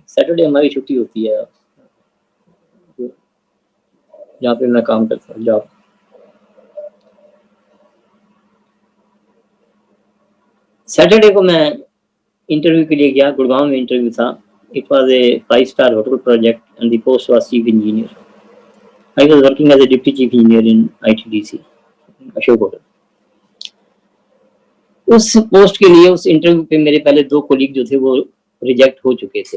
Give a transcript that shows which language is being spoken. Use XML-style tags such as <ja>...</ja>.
<hi>Saturday हमारी छुट्टी होती है जहाँ पे मैं काम करता हूँ, जॉब। सैटरडे को मैं इंटरव्यू के लिए गया, गुड़गांव में इंटरव्यू था।</hi> <en>It was a five star hotel project and the post was chief engineer. I was working as a deputy chief engineer in ITDC, Ashok hotel.</en> <hi>उस पोस्ट के लिए उस इंटरव्यू पे मेरे पहले 2 कोलीग जो थे वो रिजेक्ट हो चुके थे।</hi>